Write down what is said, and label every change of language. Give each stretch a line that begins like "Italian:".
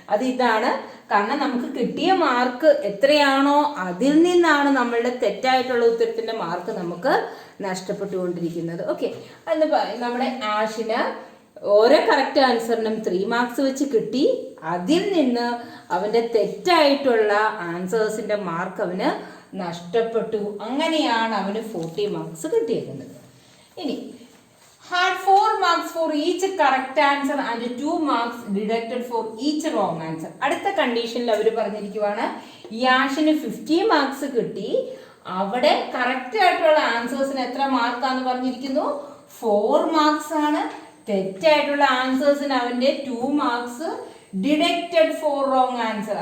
Malayalam: ഇതാണ് കാരണം നമുക്ക് കിട്ടിയ മാർക്ക് എത്രയാണോ അതിൽ നിന്നാണ് നമ്മളുടെ തെറ്റായിട്ടുള്ള ഉത്തരത്തിൻ്റെ മാർക്ക് നമുക്ക് നഷ്ടപ്പെട്ടുകൊണ്ടിരിക്കുന്നത്. ഓക്കെ, അന്ന് നമ്മുടെ ആഷിന് ഓരോ കറക്റ്റ് ആൻസറിനും 3 മാർക്സ് വെച്ച് കിട്ടി. അതിൽ നിന്ന് അവൻ്റെ തെറ്റായിട്ടുള്ള ആൻസേഴ്സിൻ്റെ മാർക്ക് അവന് നഷ്ടപ്പെട്ടു. അങ്ങനെയാണ് അവന് 40 മാർക്സ് കിട്ടിയിരിക്കുന്നത്.
English: ഇനി had 4 marks for each correct answer and 2 marks deducted for each wrong answer.
Malayalam: അടുത്ത കണ്ടീഷനിൽ അവർ പറഞ്ഞിരിക്കുവാണ് യാഷിന് 50 മാർക്സ് കിട്ടി. അവിടെ കറക്റ്റ് ആയിട്ടുള്ള ആൻസേഴ്സിന് എത്ര മാർക്കാന്ന് പറഞ്ഞിരിക്കുന്നു? 4 മാർക്സ് ആണ്. തെറ്റായിട്ടുള്ള ആൻസേഴ്സിന് അവൻ്റെ 2 marks
English: Deducted for wrong answer.